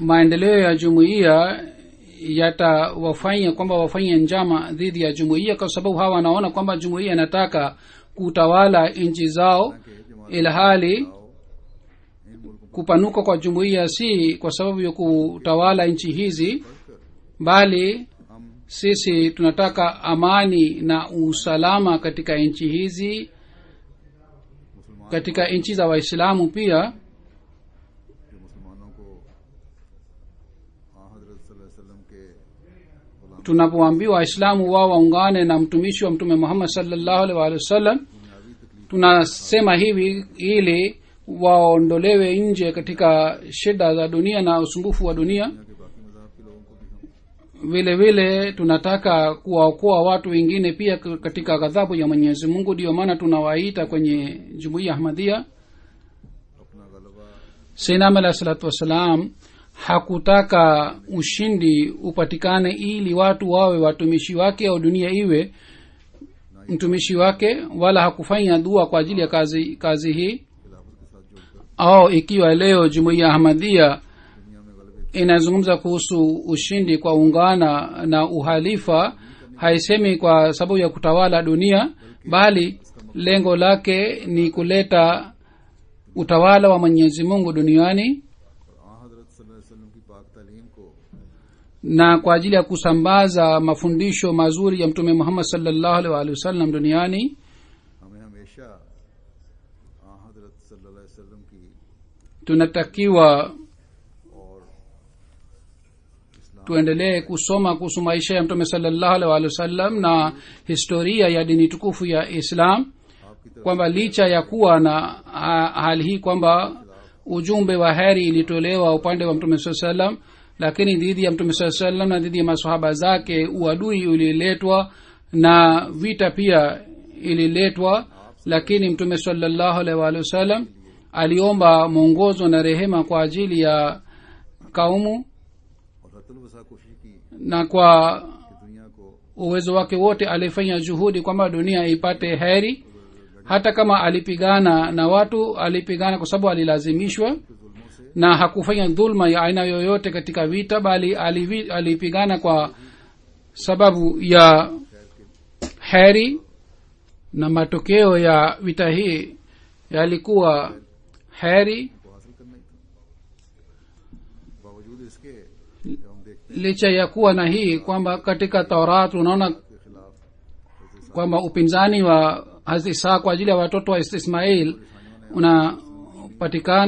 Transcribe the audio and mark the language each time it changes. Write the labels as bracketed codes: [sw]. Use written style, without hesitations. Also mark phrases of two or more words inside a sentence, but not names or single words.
[sw] maendeleo ya jumuiya yatawafanya kwamba wafanye njama dhidi ya jumuiya, kwa sababu hawa wanaona kwamba jumuiya inataka kutawala nchi zao, ilhali kupanuka kwa jumuiya si kwa sababu ya kutawala nchi hizi, bali sisi tunataka amani na usalama katika nchi hizi, katika nchi za Waislamu pia. [ur] جو مسلمانوں کو حضرت [ar] صلى الله عليه وسلم [ur] کے غلام [sw] Tunapoambiwa waislamu wao waungane na mtumishi wa mtume Muhammad [ar] صلى الله عليه وسلم, [sw] tunasema hivi ili waondolewe nje katika shida za dunia na usumbufu wa dunia. [ur] کے باقی مذہب کے لوگوں کو بھی ہم [sw] Vile vile tunataka kuwaokoa watu wengine pia katika ghadhabu ya Mwenyezi Mungu. Ndio maana tunawaita kwenye jumuiya Ahmadiyya. [ur] اپنا غلبہ [ar] سيدنا عليه الصلاة والسلام [sw] hakutaka ushindi upatikane ili watu wawe watumishi wake au dunia iwe mtumishi wake, wala hakufanya dua kwa ajili ya kazi hii. [ur] خلافت کے ساتھ جوڑ کر [sw] Au ikiwa leo jumuiya Ahmadiyya [ur] دنیا میں غلبے [sw] inazungumza kuhusu ushindi kwa ungana na uhalifa, haisemi kwa sababu ya kutawala dunia, bali lengo lake ni kuleta utawala wa Mwenyezi Mungu duniani [ur] اور حضرت [ar] صلى الله عليه وسلم [ur] کی پاک تعلیم کو [sw] na kwa ajili ya kusambaza mafundisho mazuri ya mtume Muhammad [ar] صلى الله عليه وسلم [sw] duniani. [ur] ہمیں ہمیشہ حضرت [ar] صلى الله عليه وسلم [ur] کی [sw] Tunatakiwa [ur] اور اسلام [sw] tuendelee kusoma kuhusu maisha ya mtume [ar] صلى الله عليه وسلم [sw] na historia ya dini tukufu ya Islam, [ur] آپ کی طرف [sw] kwamba licha ya kuwa na hali hii kwamba ujumbe wa heri ilitolewa upande wa mtume [ar] صلى الله عليه وسلم, [sw] lakini dhidi ya mtume [ar] صلى الله عليه وسلم [sw] na dhidi ya maswahaba zake uadui uliletwa na vita pia ililetwa. Lakini mtume [ar] صلى الله عليه وسلم [sw] aliomba mwongozo na rehema kwa ajili ya kaumu, [ur] اور حتی الوسع کوشش کی [sw] na kwa [ur] کہ دنیا کو [sw] uwezo wake wote alifanya juhudi kwamba dunia ipate heri. Hata kama alipigana na watu, alipigana kwa sababu alilazimishwa, na hakufanya dhulma ya aina yoyote katika vita, bali alipigana kwa sababu ya heri, na matokeo ya vita hii yalikuwa heri. [ur] کو حاصل کرنا ہی تھا۔ باوجود اس کے جب ہم دیکھتے [sw] Licha ya kuwa na hii kwamba katika Taurat unaona [ur] ہیں کے خلاف [sw] kwamba upinzani wa Hazrat Isa kwa ajili ya watoto wa Ismail unapatikana,